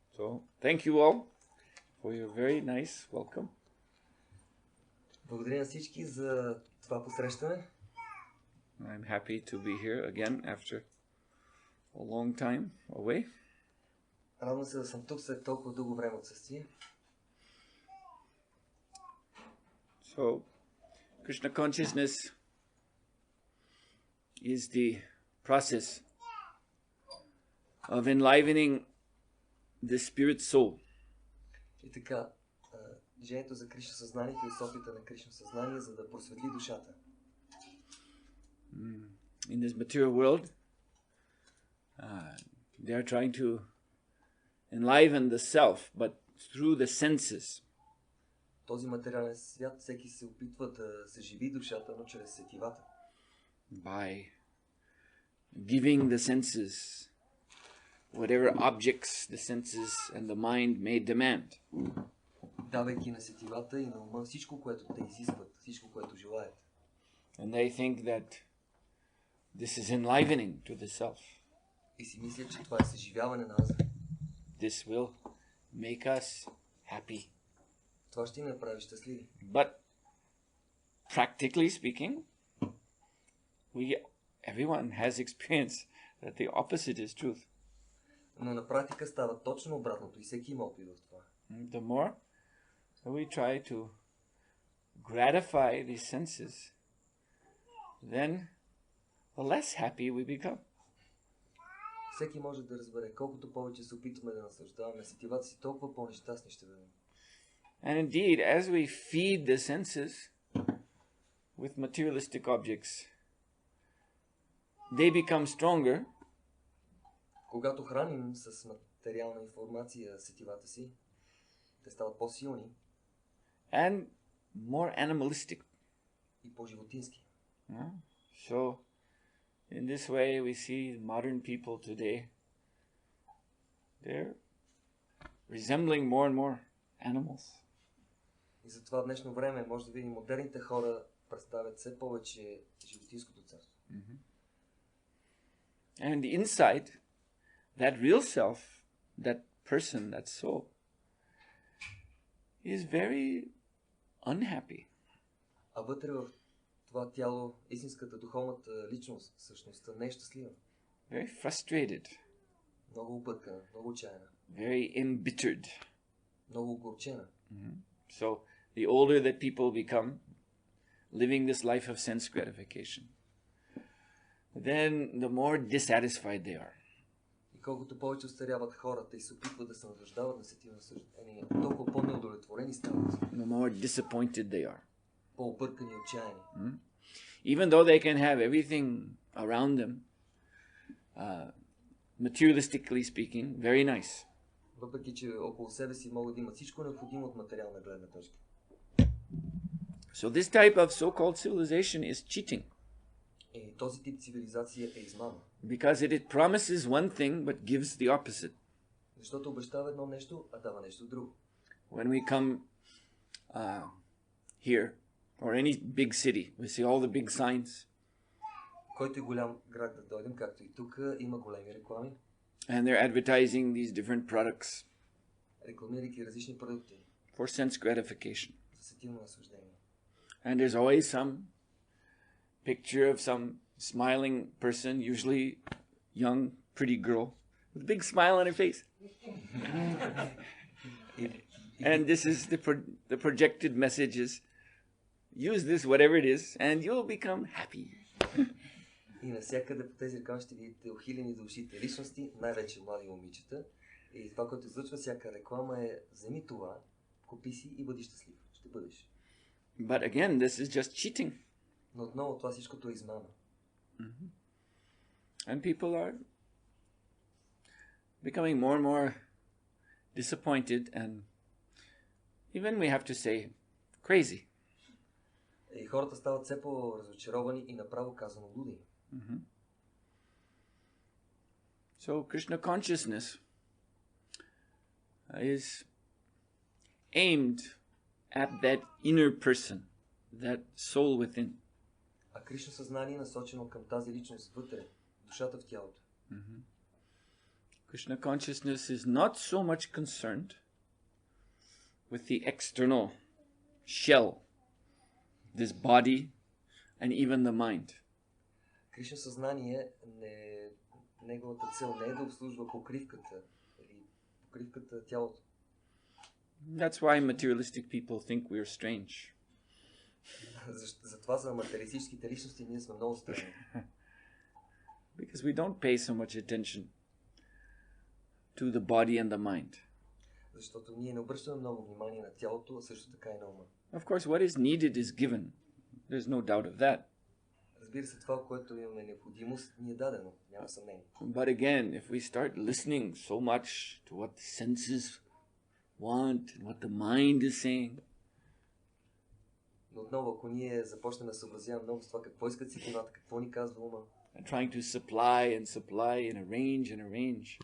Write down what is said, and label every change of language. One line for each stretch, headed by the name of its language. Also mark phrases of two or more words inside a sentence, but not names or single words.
English: So, thank you all for your very nice welcome.
Bulgarian: Благодаря на всички за това посрещане.
English: I'm happy to be here again after a long time away.
Bulgarian: Радвам се да съм тук след толкова дълго време отсъствие.
English: So, Krishna consciousness is the process of enlivening the spirit soul.
Bulgarian: И така, движението за Кришна съзнание, философията на Кришна съзнание, за да просветли душата.
English: In this material world, they are trying to enliven the self, but through the senses.
Bulgarian: Този материален свят всеки се опитва да съживи душата, но чрез сетивата.
English: By giving the senses whatever objects the senses and the mind may demand.
Bulgarian: Давайки на сетивата и на ума всичко, което те изискват, всичко, което желаят.
English: And they think that this is enlivening to the self.
Bulgarian: И си мислят, че това е съживяване на аза.
English: This will make us happy.
Bulgarian: Това ще ни направи щастливи.
English: But practically speaking, everyone has experience that the opposite is truth.
Bulgarian: Но на практика става точно обратното и всеки има опит в това.
English: The more we try to gratify these senses, then the less happy we become.
Bulgarian: Всеки може да разбере, колкото повече се опитваме да наслаждаваме сетивата си, толкова по-нещастни ще бъдем.
English: And indeed, as we feed the senses with materialistic objects, they become stronger.
Bulgarian: Когато храним с материална информация сетивата си, те стават по-силни
English: And more animalistic.
Bulgarian: и по-животински.
English: So, in this way, we see modern people today, they're resembling more and more animals.
Bulgarian: И затова в днешно време може да видим модерните хора представят все повече животинското царство.
English: And inside, that real self, that person, that soul, is very unhappy.
Bulgarian: А вътре в това тяло, истинската духовната личност, същността не е щастлива.
English: Very frustrated.
Bulgarian: Много объркана, много отчаяна.
English: Very embittered.
Bulgarian: Много огорчена.
English: So, the older that people become, living this life of sense gratification, then the more dissatisfied they are.
Bulgarian: И колкото повече остаряват хората и се опитват да се наслаждават на сетивно съждение, толкова по-неудовлетворени стават.
English: The more disappointed they are.
Bulgarian: По-объркани и отчаяни.
English: Even though they can have everything around them, materialistically speaking, very nice.
Bulgarian: Въпреки че около себе си могат да имат всичко необходимо от материална гледна точка.
English: So this type of so-called civilization is cheating.
Bulgarian: И този тип цивилизация е измама.
English: Because it promises one thing but gives the opposite.
Bulgarian: Защото обещава едно нещо, а дава нещо друго.
English: When we come here, or any big city, we see all the big signs.
Bulgarian: Който е голям град да дойдем, както и тук, има големи реклами.
English: And they're advertising these different products.
Bulgarian: Рекламирайки различни продукти.
English: For sense gratification.
Bulgarian: За сетивно наслаждение.
English: And there's always some picture of some smiling person, usually young, pretty girl, with a big smile on her face. And this is the projected message is, use this, whatever it is, and you'll become happy.
Bulgarian: И навсякъде по тези реклами ще видите ухилени душите личности, най-вече млади момичета. И това, което излъчва всяка реклама е, вземи това, купи си и бъди щастлив. Ще бъдеш.
English: But again, this is just cheating.
Bulgarian: Но отново това всичкото е измама.
English: And people are becoming more and more disappointed and even we have to say crazy.
Bulgarian: И хората стават все по-разочаровани и направо казано луди.
English: So Krishna consciousness is aimed at that inner person, that soul within.
Bulgarian: А Кришна съзнание е насочено към тази личност вътре, душата в тялото.
English: Krishna consciousness is not so much concerned with the external shell, this body, and even the mind.
Bulgarian: Кришна съзнание неговата цел не е да обслужва покривката или покривката тялото.
English: That's why materialistic people think we're strange.
Bulgarian: Затова за материалистическите личности ние сме много странни.
English: Because we don't pay so much attention to the body and the mind.
Bulgarian: Защото ние не обръщаме много внимание на тялото, а също така и на ума.
English: Of course, what is needed is given. There's no doubt of that.
Bulgarian: Разбира се, това, което имаме необходимост, ни е дадено. Няма съмнение.
English: But again, if we start listening so much to what the senses want and what the mind is saying,
Bulgarian: но отново, ако ние започнем да съобразяваме много с това, какво искат сетивата, какво ни казва ума,
English: and trying to supply and arrange,